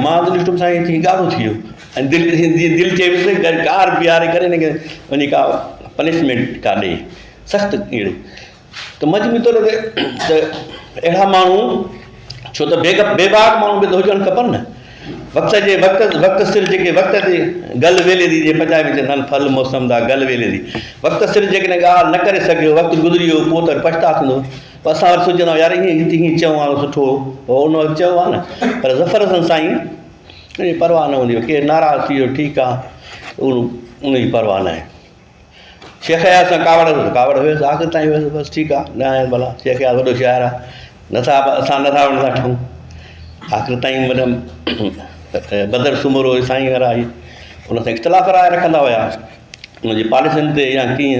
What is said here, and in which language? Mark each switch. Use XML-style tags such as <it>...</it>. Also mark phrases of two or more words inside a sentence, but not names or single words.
<sd>मां त ॾिठुमि साईं थी ॻाढ़ो थी वियो ऐं दिलि चएसि कार बीहारे करे हिनखे वञी का पनिशमेंट का ॾे सख़्तु अहिड़े। त मजमूई तौर ते त अहिड़ा माण्हू छो त बेबाक माण्हू बि त हुजणु खपनि न। वक़्त सिर जेके वक़्त ते गल वेले थी जे पंजाबी में चवंदा आहिनि</sd> <pa>ਫਲ ਮੌਸਮ ਦਾ</pa> <sd>गल वेले थी। वक़्त सिर जेकॾहिं ॻाल्हि न करे सघियो वक़्तु गुज़री वियो पोइ त पछता थींदो। पोइ असां वटि सोचंदा यार हीअं चऊं आहे सुठो हो उन वक़्तु चयो आहे न। पर ज़फ़र हसन साईं परवाह न हूंदी केरु नाराज़ थी वियो ठीकु आहे उन जी परवाह न आहे। शेख यार सां कावड़ हुयसि आख़िर ताईं हुयसि बसि ठीकु आहे न आहे भला शेख यार वॾो शाइर आहे असां नथा ठहूं आख़िर ताईं मतिलबु बदर सुमरो साईं वारा आई उन सां इख़्तिलाफ़ राय रखंदा हुआ उनजी पॉलिसियुनि ते या कीअं।</sd>